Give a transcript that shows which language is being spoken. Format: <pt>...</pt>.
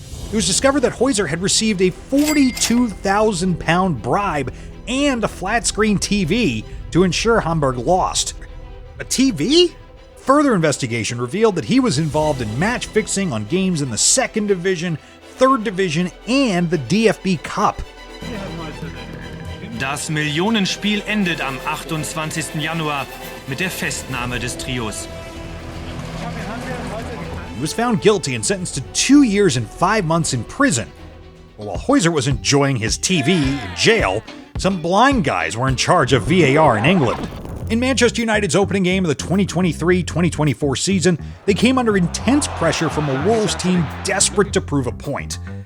<en>It was discovered that Heuser had received a £42,000 bribe and a flat-screen TV to ensure Hamburg lost. A TV? Further investigation revealed that he was involved in match fixing on games in the 2nd Division, 3rd Division, and the DFB Cup.</en> <de>Das Millionenspiel endet am 28. Januar mit der Festnahme des Trios.</de> <en>He was found guilty and sentenced to 2 years and 5 months in prison. But while Heuser was enjoying his TV in jail, some blind guys were in charge of VAR in England. In Manchester United's opening game of the 2023-2024 season, they came under intense pressure from a Wolves team desperate to prove a point.</en>